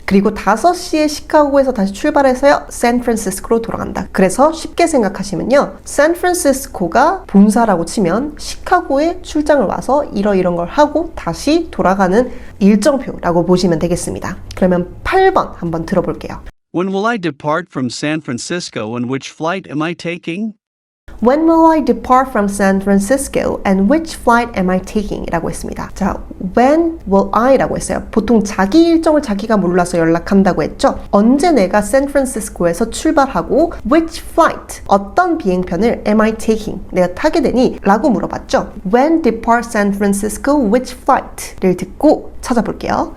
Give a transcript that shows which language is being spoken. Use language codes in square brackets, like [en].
[ko] 그리고 5시에 시카고에서 다시 출발해서요. 샌프란시스코로 돌아간다. 그래서 쉽게 생각하시면요. 샌프란시스코가 본사라고 치면 시카고에 출장을 와서 이런 걸 하고 다시 돌아가는 일정표라고 보시면 되겠습니다. 그러면 8번 한번 들어볼게요. [en] When will I depart from San Francisco and which flight am I taking? When will I depart from San Francisco and which flight am I taking? [ko] 라고 했습니다. 자, [en] when will I [ko] 라고 했어요. 보통 자기 일정을 자기가 몰라서 연락한다고 했죠. 언제 내가 샌프란시스코에서 출발하고 [en] which flight, [ko] 어떤 비행편을 [en] am I taking? [ko] 내가 타게 되니? 라고 물어봤죠. [en] When depart San Francisco, which flight? [ko] 를 듣고 찾아볼게요.